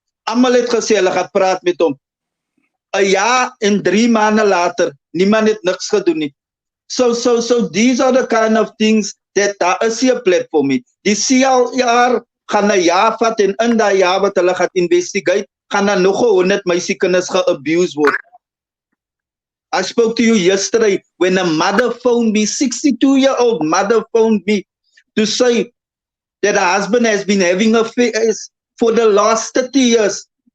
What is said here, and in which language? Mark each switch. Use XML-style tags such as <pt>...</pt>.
<af>Almal het gesê, hulle gaat praat met hom. 'n jaar en 3 maande later, niemand het niks gedoen nie.</af> <en>So these are the kind of things that</en> <af>daar is hier 'n platform nie. Die CLR gaan 'n jaar vat, en in daai jaar wat hulle gaan investigate, gaan daar nog 100 meisiekinders ge-abuse word.</af> <en>I spoke to you yesterday when a mother phoned me, 62-year-old mother phoned me to say that her husband has been having affairs for the last 30 years.</en>